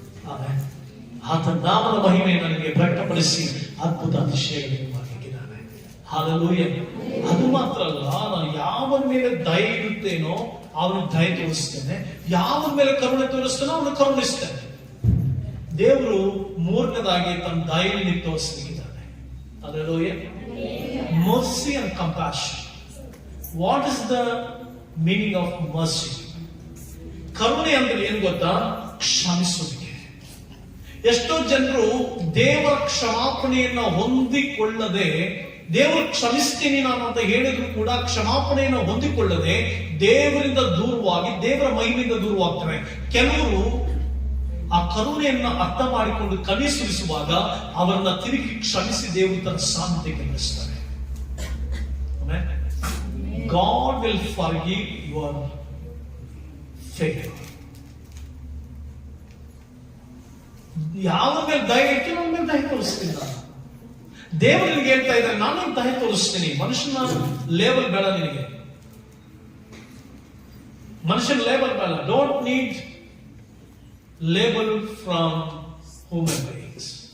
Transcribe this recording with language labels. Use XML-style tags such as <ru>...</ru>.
<kn>ಆಮೇಲೆ ಆತನ ನಾಮದ ಮಹಿಮೆಯನ್ನು ನನಗೆ ಪ್ರಕಟಪಡಿಸಿ ಅದ್ಭುತ ಅತಿಶಯಗಳನ್ನು ಮಾಡಲಿಕ್ಕಿದ್ದಾನೆ. ಹಲ್ಲೆಲೂಯಾ. ಅದು ಮಾತ್ರ ಅಲ್ಲ, ನಾನು ಯಾವನ ಮೇಲೆ ದಯ ಇರುತ್ತೇನೋ ಅವನಿಗೆ ದಯ ತೋರಿಸ್ತೇನೆ, ಯಾವನ ಮೇಲೆ ಕರುಣೆ ತೋರಿಸ್ತೇನೋ ಅವನು ಕರುಣಿಸ್ತೇನೆ. ದೇವರು ಮೂರನೇದಾಗಿ ತನ್ನ ದಯೆಯನ್ನು ತೋರಿಸಲಿಕ್ಕಿದ್ದಾನೆ.</kn> <en>Hallelujah. Mercy and compassion. What is the meaning of mercy?</en> <kn>ಕರುಣೆ ಅಂದ್ರೆ ಏನು ಗೊತ್ತಾ? ಕ್ಷಮಿಸುವಿಕೆ. ಎಷ್ಟೋ ಜನರು ದೇವರ ಕ್ಷಮಾಪಣೆಯನ್ನ ಹೊಂದಿಕೊಳ್ಳದೆ, ದೇವರು ಕ್ಷಮಿಸ್ತೀನಿ ನಾನು ಅಂತ ಹೇಳಿದ್ರು ಕೂಡ ಕ್ಷಮಾಪಣೆಯನ್ನು ಹೊಂದಿಕೊಳ್ಳದೆ ದೇವರಿಂದ ದೂರವಾಗಿ, ದೇವರ ಮಹಿಮೆಯಿಂದ ದೂರವಾಗ್ತಾರೆ. ಕೆಲವರು ಆ ಕರುಣೆಯನ್ನ ಅರ್ಥ ಮಾಡಿಕೊಂಡು ಕಣ್ಣಿ ಸುರಿಸುವಾಗ ಅವರನ್ನ ತಿರುಗಿ ಕ್ಷಮಿಸಿ ದೇವರು ತನ್ನ ಸಾನ್ನಿಧ್ಯಕ್ಕೆ ನಡೆಸ್ತಾರೆ.</kn> <en>God will forgive your failure.</en> <kn>ಯಾವ ಮೇಲೆ ದಯ ಇರ್ತೀನಿ ಅವನ ಮೇಲೆ ದಯ ತೋರಿಸ್ತೀನಿ ನಾನು. ದೇವರಿಗೆ ಹೇಳ್ತಾ ಇದ್ದಾರೆ, ನಾನು ದಯ ತೋರಿಸ್ತೀನಿ. ಮನುಷ್ಯನ ಲೇಬಲ್ ಬೇಡ ನಿನಗೆ, ಮನುಷ್ಯನ ಲೇಬಲ್ ಬೇಡ.</kn> <en>Don't need label from human beings.</en>